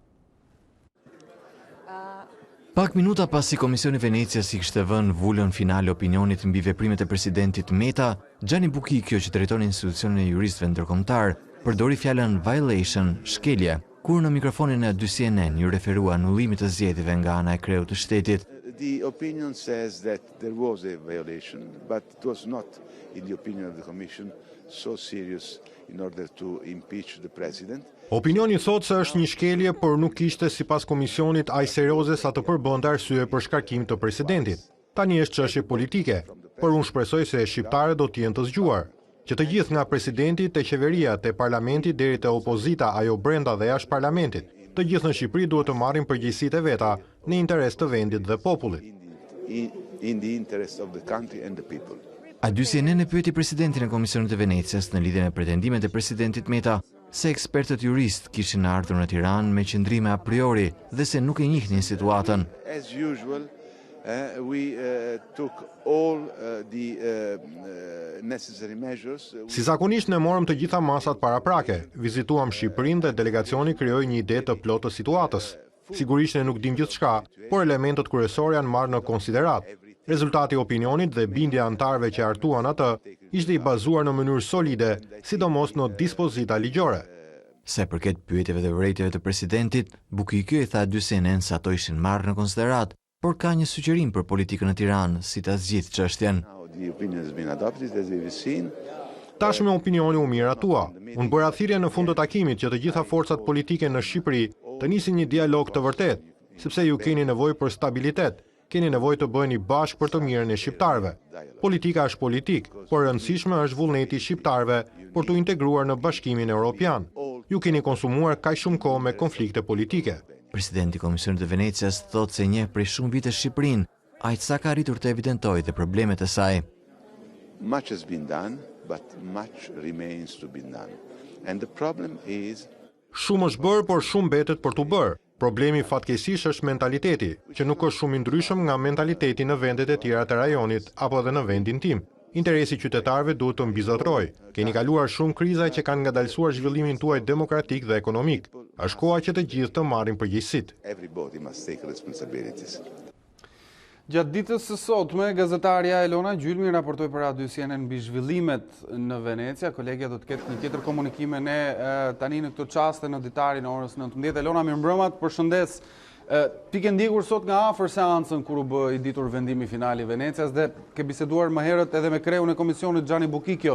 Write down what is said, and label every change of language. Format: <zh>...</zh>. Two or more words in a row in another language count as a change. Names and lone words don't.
<sq>Pak minuta pasi Komisioni Venecias i kishte vënë vulën finale opinionit mbi veprimet e presidentit Meta, Gianni Bucicchio, që drejton institucionin e juristëve ndërkombëtar, përdori fjalën violation, shkelje, kur në mikrofonin e A2 CNN ju referua anullimit të zgjedhjeve nga ana e kreut të shtetit.</sq> <en>The opinion says that there was a violation, but it was not, in the opinion of the Commission, so serious in order to impeach the president.</en> <sq>Opinioni thot se është një shkelje, por nuk ishte sipas komisionit aq serioze sa të përbënte arsye për shkarkim të presidentit. Tani është çështje politike, por unë shpresoj se shqiptarët do të jenë të zgjuar, që të gjithë nga presidenti te qeveria te parlamenti deri te opozita ajo brenda dhe jashtë parlamentit, të gjithë në Shqipëri duhet të marrin përgjegjësitë e veta në interes të vendit dhe popullit.</sq> <en>In the interest of the country and the people.</en> <sq>A2 CNN e pyeti presidentin e Komisionit të Venecias në lidhje me pretendimet e presidentit Meta se ekspertët jurist kishin ardhur në Tiranë me qëndrime</sq> <la>a priori</la> <sq>dhe se nuk e njihnin situatën.</sq> <en>As usual, we took all the necessary measures.</en> <sq>Si zakonisht ne morëm të gjitha masat paraprake, vizituam Shqipërinë dhe delegacioni krijoi një ide të plotë të situatës. Sigurisht ne nuk dim gjithçka, por elementët kryesor janë marrë në konsiderat. Rezultati i opinionit dhe bindja antarëve që artuan atë ishte i bazuar në mënyrë solide, sidomos në dispozita ligjore. Se përket pyetjeve dhe vërejtjeve të presidentit, Bucicchio i tha dy CNN se ato ishin marrë në konsiderat, por ka një sugjerim për politikën në Tiranë si ta zgjidhë çështjen.</sq> <en>The opinion has been adopted, as we've seen.</en> <sq>Tashme opinioni u miratua. Unë bëra thirrje në fund të takimit që të gjitha forcat politike në Shqipëri të nisin një dialog të vërtet, sepse ju keni nevojë për stabilitet, keni nevojë të bëheni bashkë për të mirën e shqiptarëve. Politika është politik, por rëndësishme është vullneti i shqiptarëve për të integruar në Bashkimin Evropian. Ju keni konsumuar kaq shumë kohë me konflikte politike. Presidenti i Komisionit të Venecias thotë se njeh prej shumë vite Shqipërinë, aq sa ka arritur të evidentojë dhe problemet e saj.</sq> <en>Much has been done, but much remains to be done. And the problem is</en> <sq>Shumë është bërë, por shumë mbetet për t'u bërë. Problemi fatkeqësisht është mentaliteti, që nuk është shumë i ndryshëm nga mentaliteti në vendet e tjera të rajonit apo edhe në vendin tim. Interesi qytetarëve duhet të mbizotrojë. Keni kaluar shumë kriza që kanë ngadalësuar zhvillimin tuaj demokratik dhe ekonomik. Është koha që të gjithë të marrin përgjegjësitë.</sq> <en>everybody must take responsibilities.</en> <sq>Gjatë ditës së sotme, gazetarja Elona Gjylmi raportoi për Radio CNN mbi zhvillimet në Venecia. Kolegja do të ketë një tjetër komunikim me ne tani në këtë çast në Ditari në orës 19. Elona, mirëmbrëma, të përshëndes. Ti ke ndjekur sot nga afër seancën kur u bë i ditur vendimi final i Venecias dhe ke biseduar më herët edhe me kreun e komisionit Gianni Buchicchio.</sq>